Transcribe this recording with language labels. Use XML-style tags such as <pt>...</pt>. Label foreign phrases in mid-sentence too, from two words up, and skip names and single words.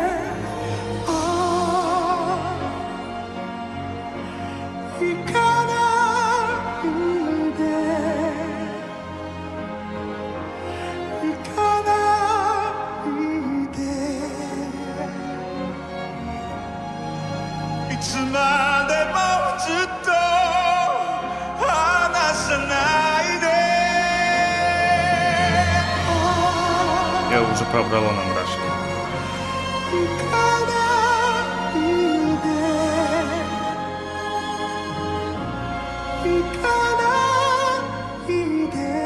<ja>行かないで行かないでいつまでもずっと離さないで</ja> <ru>Я уже пробрала на мурашки.</ru> <ja>行かないで行かないで</ja>